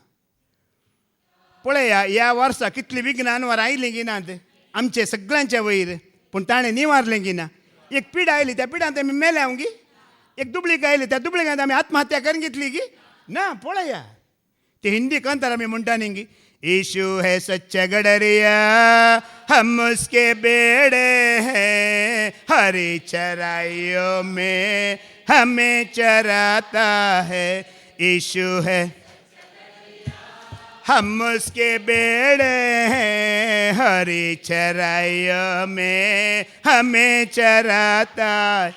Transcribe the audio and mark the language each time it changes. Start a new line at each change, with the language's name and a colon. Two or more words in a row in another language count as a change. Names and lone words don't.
Konkani: पळया ह्या वर्सा कितलीं विघ्नान वरां आयलीं की नात आमचे सगळ्यांच्या वयर. पूण ताणें निवारलें की ना. एक पीड आयली, त्या पिडांत आमी मेल्या गी. एक दुबळीक आयली, त्या दुबळीकांत आमी आत्महत्या करून घेतली गी ना. पळया ते हिंदी कंतार आमी म्हणटा न्ही गी.
Hindi: यीशु है सच्चा गडरिया, हम उसके बेड़े हैं, हरी चराइयों में हमें चराता है. यीशु है, हम उसके बेड़े हैं, हरी चराइयों में हमें चराता है.